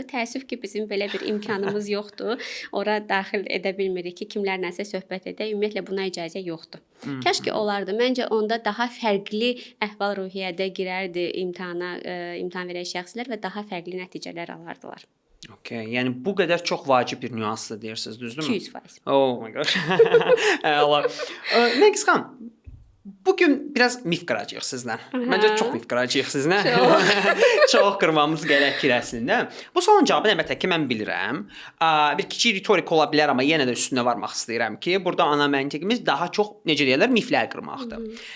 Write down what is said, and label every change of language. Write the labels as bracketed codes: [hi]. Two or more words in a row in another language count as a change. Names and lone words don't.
[az] Təəssüf ki, bizim belə bir imkanımız yoxdur. Ora daxil edə bilmirik ki, kimlərləsə söhbət edək. Ümumiyyətlə buna icazə yoxdur. Kaş ki olardı. Məncə onda daha fərqli əhval-ruhiyyədə girərdi imtahan verən şəxslər və daha fərqli nəticələr alardılar. Okay, yəni bu qədər çox vacib bir nüansdır deyirsiniz, düzdürmü? 200%. [en] Oh my gosh. [az] Allah. Nərgiz xanım, bugün biraz mif qıracağıq sizlə. Məncə çox mif qıracağıq sizlə. Çox qırmamız gərəkir əslində. Bu sualın cavabını əlbəttə ki, mən bilirəm. Bir kiçik ritorik ola bilər, amma yenə də üstünə varmaq istəyirəm ki, burada ana məntiqimiz daha çox, necə deyirlər, miflər qırmaqdır.